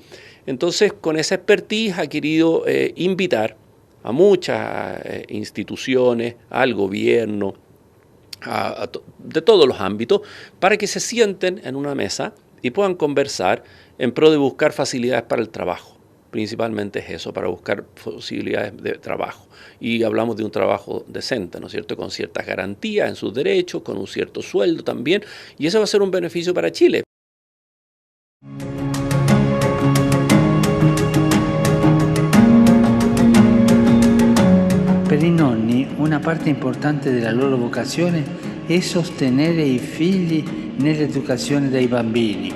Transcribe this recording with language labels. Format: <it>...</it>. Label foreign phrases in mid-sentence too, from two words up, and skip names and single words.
<es>Entonces, con esa expertise ha querido invitar a muchas instituciones, al gobierno, de todos los ámbitos, para que se sienten en una mesa y puedan conversar en pro de buscar facilidades para el trabajo. Principalmente es eso, para buscar posibilidades de trabajo. Y hablamos de un trabajo decente, ¿no es cierto?, con ciertas garantías en sus derechos, con un cierto sueldo también, y eso va a ser un beneficio para Chile.</es> <it>Per i nonni una parte importante della loro vocazione è sostenere i figli nell'educazione dei bambini.</it>